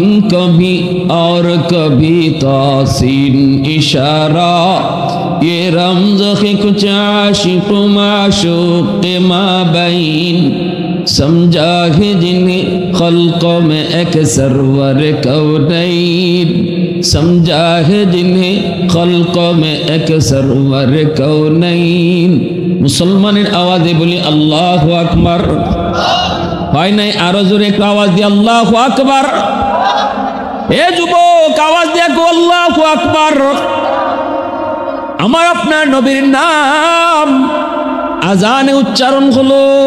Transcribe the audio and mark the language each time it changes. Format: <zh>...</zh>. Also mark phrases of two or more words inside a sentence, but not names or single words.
<ur>کبھی اور کبھی تاسین اشارہ یہ رمز ہے کچھ عاشق معشوق کے مابین سمجھا ہے جنہیں خلقوں میں ایک سرور کونین سمجھا ہے جنہیں خلقوں میں ایک سرور کونین</ur> <bn>মুসলমানের আওয়াজে বলি</bn> <ar>الله أكبر.</ar> <bn>হয় নাই? আরো জোরে একটু আওয়াজ দিয়ে</bn> <ar>الله أكبر.</ar> <bn>এ যুবক আওয়াজ দিয়ে</bn> <ar>الله أكبر.</ar> <bn>আমার আপনার নবীর নাম আজানে উচ্চারণ হলো।</bn>